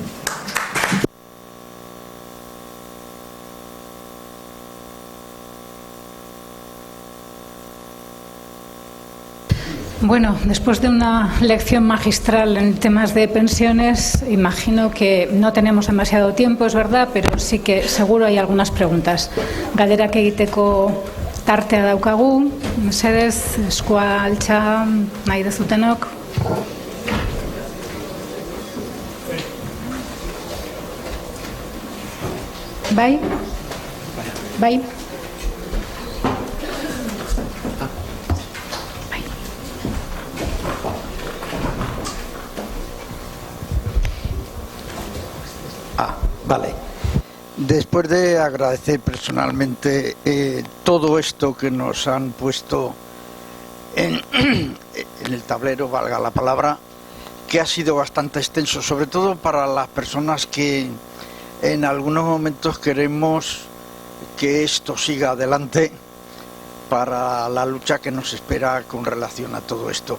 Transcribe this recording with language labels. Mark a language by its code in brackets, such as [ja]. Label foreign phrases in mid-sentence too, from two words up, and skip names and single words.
[es] Bueno, después de una lección magistral en temas de pensiones, imagino que no tenemos demasiado tiempo, es verdad, pero sí que seguro hay algunas preguntas. [eu] Galderak egiteko tartea daukagu, mesedez, eskua altxa nahi dezutenok. Bai? Bai? [es] Vale. Después de agradecer personalmente todo esto que nos han puesto en el tablero, valga la palabra, que ha sido bastante extenso, sobre todo para las personas que en algunos momentos queremos que esto siga adelante para la lucha que nos espera con relación a todo esto.